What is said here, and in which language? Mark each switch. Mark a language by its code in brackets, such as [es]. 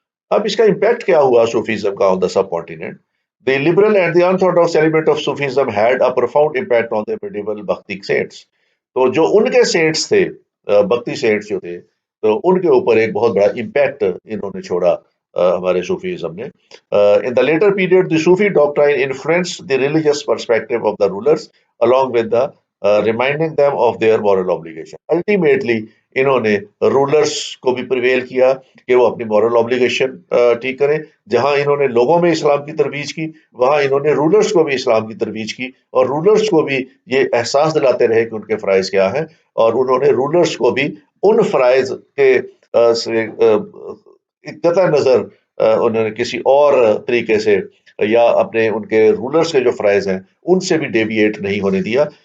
[ur] اب اس کا امپیکٹ کیا ہوا صوفیزم کا آن دا سب continent? [en] The liberal and the unorthodox element of Sufism had a profound impact on the medieval Bhaktic saints۔ [ur] تو جو ان کے سینٹس تھے بکتی سیٹس جو تھے تو ان کے اوپر ایک بہت بڑا امپیکٹ انہوں نے چھوڑا ہمارے صوفیزم نے. [en] In the later period, the Sufi doctrine influenced the religious perspective of the rulers, along with the reminding them of their moral obligation. [ur] Ultimately, انہوں نے رولرس کو بھی پریویل کیا کہ وہ اپنی مورل obligation ٹھیک کریں. جہاں انہوں نے لوگوں میں اسلام کی ترویج کی وہاں انہوں نے رولرس کو بھی اسلام کی ترویج کی اور رولرس کو بھی یہ احساس دلاتے رہے کہ ان کے فرائض کیا ہیں اور انہوں نے رولرس کو بھی ان فرائض کے سے قطع نظر انہوں نے کسی اور طریقے سے یا اپنے ان کے رولرس کے جو فرائض ہیں ان سے بھی ڈیویٹ نہیں ہونے دیا.